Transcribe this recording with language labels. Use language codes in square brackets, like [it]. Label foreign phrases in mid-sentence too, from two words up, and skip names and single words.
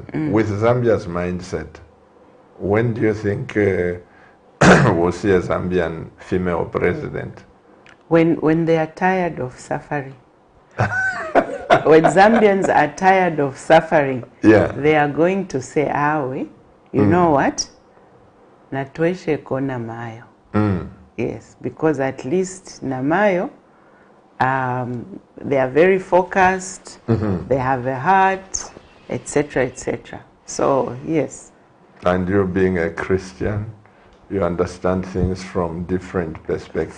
[en] With Zambia's mindset, when do you think we'll see a Zambian female president? When they are tired of suffering. When Zambians are tired of suffering, they are going to say, you know what? [bem] Natweshe ko Namayo. [en] Yes, because at least Namayo, they are very focused, they have a heart, etc., etc. So, yes. And you being a Christian, you understand things from different perspectives.